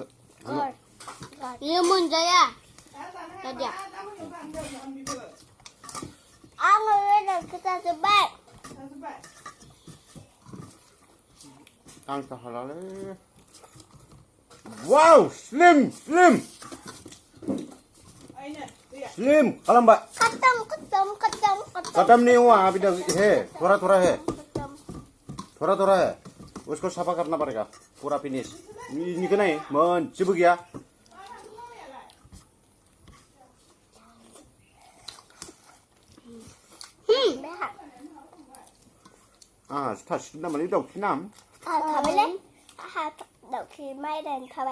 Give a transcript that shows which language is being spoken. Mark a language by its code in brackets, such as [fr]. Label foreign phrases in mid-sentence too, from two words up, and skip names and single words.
[brx] बेयो मोनजाया दादिया आङो बेदरखौ जाजोब्बाय आं हालालै वाव स्लिम खालामबाय [hi] खत्म नहीं हुआ अभी तक है थोड़ा है उसको साफा करना पड़ेगा पूरा फिनिश [brx] इनिखौ नाय मोनसेबो गैया आंहासो थासिगोन नामालै दाउखि नाम थाबायलै आंहा दाउखि माइरायानो थाबाय